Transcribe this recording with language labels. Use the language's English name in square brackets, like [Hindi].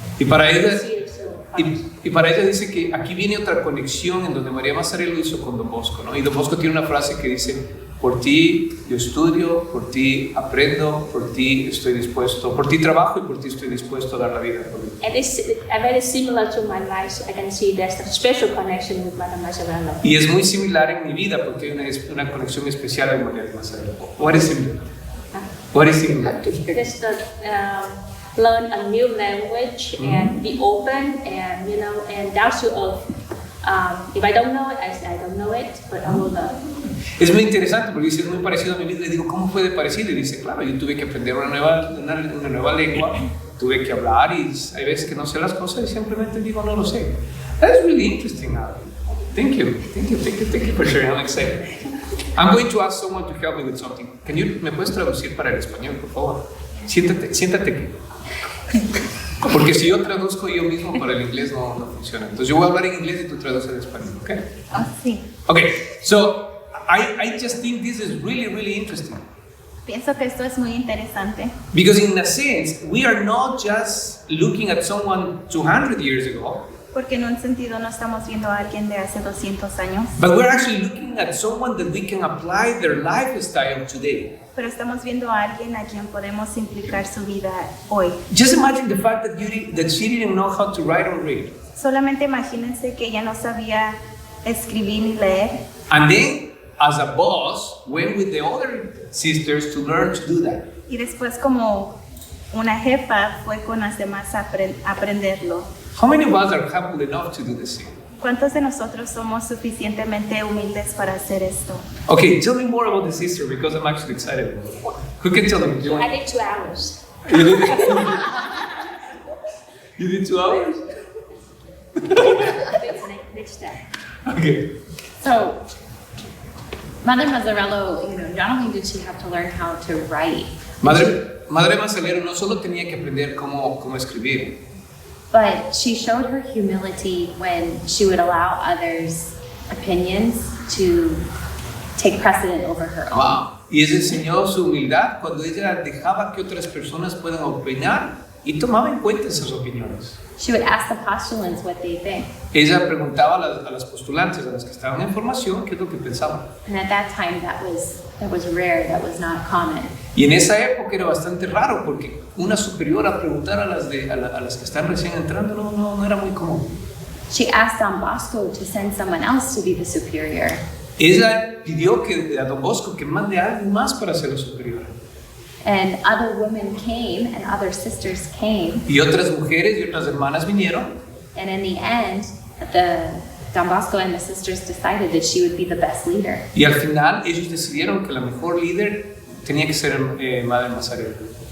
[Spanish] Y para ella dice que aquí viene otra conexión en donde María Mazzarello hizo con Don Bosco, ¿no? Y Don Bosco tiene una frase que dice: por ti yo estudio, por ti aprendo, por ti estoy dispuesto, por ti trabajo y por ti estoy dispuesto a dar la vida por ti. [English] And it's very similar to my life. So I can see there's a special connection with Maria Mazzarello. [Spanish] Y es muy similar en mi vida porque hay una conexión especial con María Mazzarello. [English] What is similar? What is similar? Just learn a new language and be open and and down to earth. If I don't know it, I say I don't know it, but I will learn. [Spanish] Es muy interesante porque dice, es muy parecido a mi vida. Le digo, ¿cómo fue de parecido? Y dice, claro, yo tuve que aprender una nueva lengua, tuve que hablar y hay veces que no sé las cosas y simplemente digo, no lo sé. [English] That's really interesting. Thank you for sharing. I'm excited. I'm going to ask someone to help me with something. [Spanish] ¿Me puedes traducir para el español, por favor? Siéntate. Porque si yo traduzco yo mismo para el inglés no funciona. Entonces yo voy a hablar en inglés y tú traduces en español, ¿ok? Sí. [English] Okay, so I just think this is really interesting. [Spanish] Pienso que esto es muy interesante. [English] Because in a sense, we are not just looking at someone 200 years ago, [Spanish] Porque en un sentido no estamos viendo a alguien de hace 200 años, [English] but we're actually looking at someone that we can apply their lifestyle today. [Spanish] pero estamos viendo a alguien a quien podemos implicar su vida hoy. [English] Just imagine the fact that she didn't know how to write or read. [Spanish] Solamente imagínense que ella no sabía escribir ni leer, [English] And then, as a boss, went with the other sisters to learn to do that. [Spanish] y después como una jefa fue con las demás a aprenderlo. [English] How many of us are humble enough to do the same? [Spanish] ¿Cuántos de nosotros somos suficientemente humildes para hacer esto? [English] Okay, tell me more about the sister because I'm actually excited. Who can tell me? I did 2 hours. You did, you did 2 hours? Next step. Okay. So, Mother Mazzarello, not only did she have to learn how to write, [Spanish] Madre Mazzarello no solo tenía que aprender cómo escribir, [English] but she showed her humility when she would allow others' opinions to take precedent over her own. wow. [Spanish] Y ella enseñó su humildad cuando ella dejaba que otras personas puedan opinar y tomaba en cuenta esas opiniones. [English] She would ask the postulants what they think. [Spanish] Ella preguntaba a las postulantes, a las que estaban en formación, qué es lo que pensaban. [English] And at that time, that was rare, that was not common. [Spanish] Y en esa época era bastante raro porque una superiora preguntar a las que están recién entrando no era muy común. [English] She asked Don Bosco to send someone else to be the superior. [Spanish] Ella pidió a Don Bosco que mande a alguien más para ser la superiora. [English] And other women came and other sisters came. [Spanish] Y otras mujeres y otras hermanas vinieron. [English] And in the end, Don Bosco and the sisters decided that she would be the best leader. [Spanish] Y al final ellos decidieron que la mejor líder tenía que ser María Mazzarello.